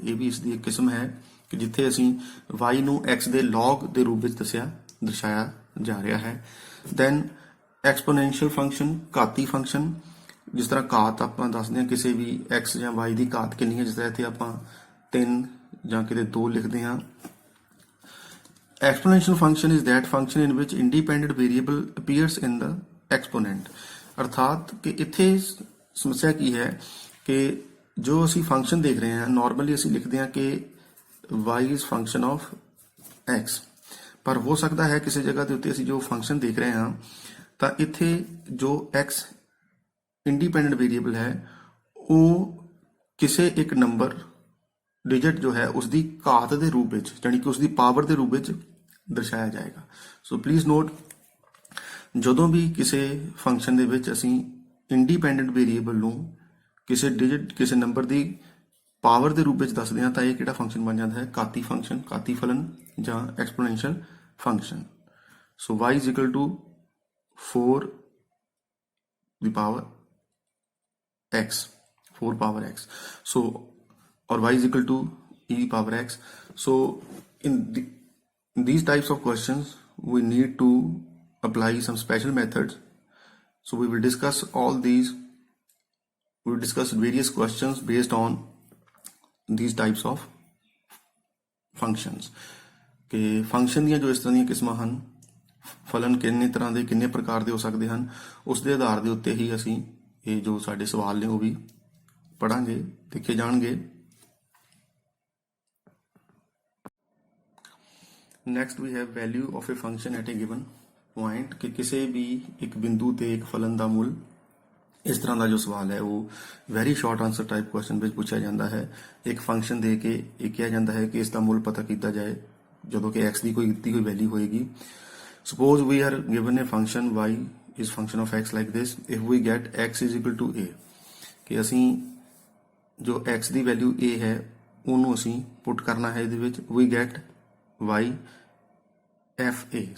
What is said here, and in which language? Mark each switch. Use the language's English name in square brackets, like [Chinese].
[Punjabi] ਇਹ ਵੀ ਇਸ ਦੀ ਇੱਕ ਕਿਸਮ ਹੈ ਕਿ ਜਿੱਥੇ ਅਸੀਂ y ਨੂੰ x ਦੇ log ਦੇ ਰੂਪ ਵਿੱਚ ਦਰਸਾਇਆ ਜਾ ਰਿਹਾ ਹੈ। ਦੈਨ ਐਕਸਪੋਨੈਂਸ਼ੀਅਲ ਫੰਕਸ਼ਨ, ਘਾਤੀ ਫੰਕਸ਼ਨ, ਜਿਸ ਤਰ੍ਹਾਂ ਘਾਤ ਆਪਾਂ ਦੱਸਦੇ ਹਾਂ ਕਿਸੇ ਵੀ x ਜਾਂ y ਦੀ ਘਾਤ ਕਿੰਨੀ ਹੈ, ਜਿਸ ਤਰ੍ਹਾਂ ਇੱਥੇ ਆਪਾਂ 3 ਜਾਂ ਕਿਤੇ 2 ਲਿਖਦੇ ਹਾਂ। [English] Exponential function is that function in which independent variable appears in the exponent. [Punjabi] ਅਰਥਾਤ ਕਿ ਇੱਥੇ ਸਮੱਸਿਆ ਕੀ ਹੈ ਕਿ ਜੋ ਅਸੀਂ ਫੰਕਸ਼ਨ ਦੇਖ ਰਹੇ ਹਾਂ, ਨਾਰਮਲੀ ਅਸੀਂ ਲਿਖਦੇ ਹਾਂ ਕਿ [English] y is function of x, [Punjabi] ਪਰ ਹੋ ਸਕਦਾ ਹੈ ਕਿਸੇ ਜਗ੍ਹਾ ਦੇ ਉੱਤੇ ਅਸੀਂ ਜੋ ਫੰਕਸ਼ਨ ਦੇਖ ਰਹੇ ਹਾਂ ਤਾਂ ਇੱਥੇ ਜੋ x ਇੰਡੀਪੈਂਡੈਂਟ ਵੇਰੀਏਬਲ ਹੈ ਉਹ ਕਿਸੇ ਇੱਕ ਨੰਬਰ ਡਿਜਿਟ ਜੋ ਹੈ ਉਸ ਦੀ ਘਾਤ ਦੇ ਰੂਪ ਵਿੱਚ, ਯਾਨੀ ਕਿ ਉਸ ਦੀ ਪਾਵਰ ਦੇ ਰੂਪ ਵਿੱਚ ਦਰਸਾਇਆ ਜਾਏਗਾ। ਸੋ ਪਲੀਜ਼ ਨੋਟ, ਜਦੋਂ ਵੀ ਕਿਸੇ ਫੰਕਸ਼ਨ ਦੇ ਵਿੱਚ ਅਸੀਂ ਇੰਡੀਪੈਂਡੈਂਟ ਵੇਰੀਏਬਲ ਨੂੰ ਕਿਸੇ ਡਿਜਿਟ, ਕਿਸੇ ਨੰਬਰ ਦੀ ਪਾਵਰ ਦੇ ਰੂਪ ਵਿੱਚ ਦੱਸਦੇ ਹਾਂ ਤਾਂ ਇਹ ਕਿਹੜਾ ਫੰਕਸ਼ਨ ਬਣ ਜਾਂਦਾ ਹੈ? ਘਾਤੀ ਫੰਕਸ਼ਨ, ਘਾਤੀ ਫਲਨ ਜਾਂ ਐਕਸਪੋਨੈਂਸ਼ੀਅਲ function. So [English] y is equal to 4 the power x, 4 power x. So, or y is equal to e power x. So in these types of questions, we need to apply some special methods. So we will discuss all these. We will discuss various questions based on these types of functions. [Punjabi] ਕਿ function ਦੀਆਂ ਜੋ ਇਸ ਤਰ੍ਹਾਂ ਦੀਆਂ ਕਿਸਮਾਂ ਹਨ, ਫਲਨ ਕਿੰਨੇ ਤਰ੍ਹਾਂ ਦੇ ਕਿੰਨੇ ਪ੍ਰਕਾਰ ਦੇ ਹੋ ਸਕਦੇ ਹਨ, ਉਸ ਦੇ ਆਧਾਰ ਦੇ ਉੱਤੇ ਹੀ ਅਸੀਂ ਇਹ ਜੋ ਸਾਡੇ ਸਵਾਲ ਨੇ ਉਹ ਵੀ ਪੜਾਂਗੇ, ਦੇਖੇ ਜਾਣਗੇ। [English] next we have value of a function at a given point, [Punjabi] ਕਿ ਕਿਸੇ ਵੀ ਇੱਕ ਬਿੰਦੂ ਤੇ ਇੱਕ ਫਲਨ ਦਾ ਮੁੱਲ। ਇਸ ਤਰ੍ਹਾਂ ਦਾ ਜੋ ਸਵਾਲ ਹੈ ਉਹ very short answer type question ਵਿੱਚ ਪੁੱਛਿਆ ਜਾਂਦਾ ਹੈ। ਇੱਕ ਫੰਕਸ਼ਨ ਦੇ ਕੇ ਇਹ ਕਿਹਾ ਜਾਂਦਾ ਹੈ ਕਿ ਇਸ ਦਾ ਮੁੱਲ ਪਤਾ ਕੀਤਾ ਜਾਏ ਜਦੋਂ ਕਿ x ਦੀ ਕੋਈ ਦਿੱਤੀ ਹੋਈ ਵੈਲਿਊ ਹੋਏਗੀ। [English] suppose we are given a function y is function of x like this, if we get x is equal to a, [Punjabi] ਕਿ ਅਸੀਂ ਜੋ x ਦੀ ਵੈਲਿਊ a ਹੈ ਉਹਨੂੰ ਅਸੀਂ ਪੁੱਟ ਕਰਨਾ ਹੈ ਇਹਦੇ ਵਿੱਚ, [English] we get y fa.